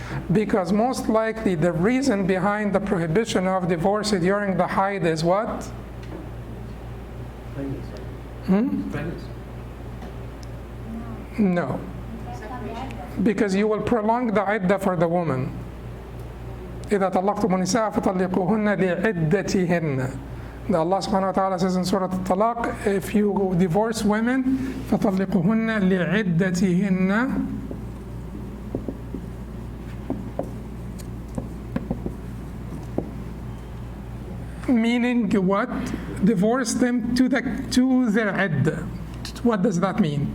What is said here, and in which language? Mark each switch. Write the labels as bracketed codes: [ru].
[en] Because most likely the reason behind the prohibition of divorce during the haid is what? No. Because you will prolong the iddah for the woman. [ar] إذا طلقتم النساء فطلقوهن لعدتهن. [en] Allah subhanahu wa ta'ala says in Surah Al-Talaq, if you divorce women, [ar] فطلقوهن لعدتهن. [en] Meaning what? Divorce them to their iddah. What does that mean?